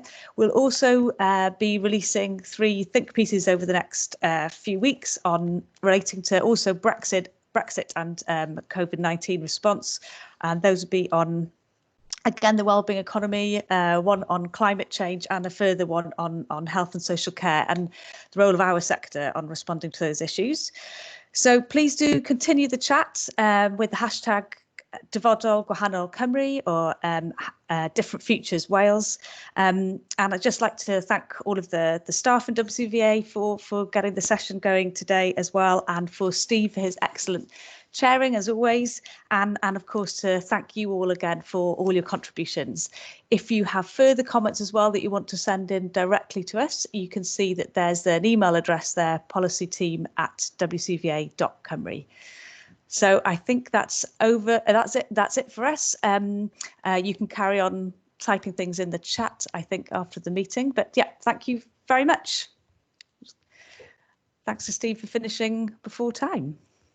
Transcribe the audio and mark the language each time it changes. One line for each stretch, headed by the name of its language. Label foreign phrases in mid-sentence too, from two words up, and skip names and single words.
English: We'll also be releasing 3 think pieces over the next few weeks on relating to also Brexit and COVID-19 response, and those will be on, again, the wellbeing economy, one on climate change, and a further one on health and social care and the role of our sector on responding to those issues. So please do continue the chat with the hashtag
Welsh: ddyfodol, gwahanol Cymru,
English: or different futures Wales. And I'd just like to thank all of the staff in WCVA for getting the session going today as well, and for Steve for his excellent chairing as always, and of course to thank you all again for all your contributions. If you have further comments as well that you want to send in directly to us, you can see that there's an email address there, policyteam@wcva.cymru. So I think that's over. That's it for us. You can carry on typing things in the chat, I think, after the meeting. But yeah, thank you very much. Thanks to Steve for finishing before time.